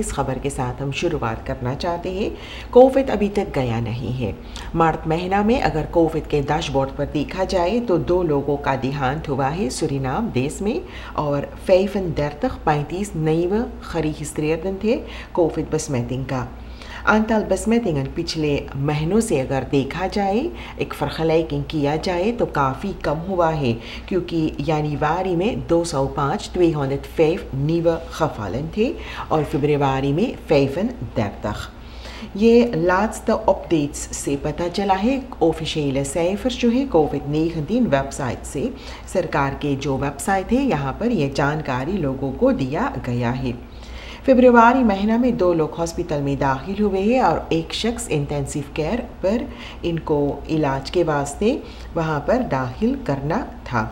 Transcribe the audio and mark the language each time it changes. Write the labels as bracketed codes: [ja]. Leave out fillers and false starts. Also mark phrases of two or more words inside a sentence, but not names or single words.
[hns] इस खबर के साथ हम शुरुआत करना चाहते हैं, कोविड अभी तक गया नहीं है। मार्च महीना में अगर कोविड के डैशबोर्ड पर देखा जाए तो 2 लोगों का देहांत हुआ है सूरीनाम देश में और 35 [nl] nieuwe geregistreerden [hns] थे कोविड besmetting का। [nl] aantal besmettingen [hns] पिछले महीनों से अगर देखा जाए, एक vergelijking किया जाए तो काफ़ी कम हुआ है, क्योंकि जनवरी में 205 [nl] nieuwe gevallen [hns] थे और फरवरी में 35। ये लास्ट अपडेट्स से पता चला है। ऑफिशियल cijfers जो है कोविड-19 वेबसाइट से, सरकार के जो वेबसाइट है यहाँ पर यह जानकारी लोगों को दिया गया है। फरवरी महीना में 2 लोग हॉस्पिटल में दाखिल हुए हैं और एक शख्स इंटेंसिव केयर पर इनको इलाज के वास्ते वहाँ पर दाखिल करना था।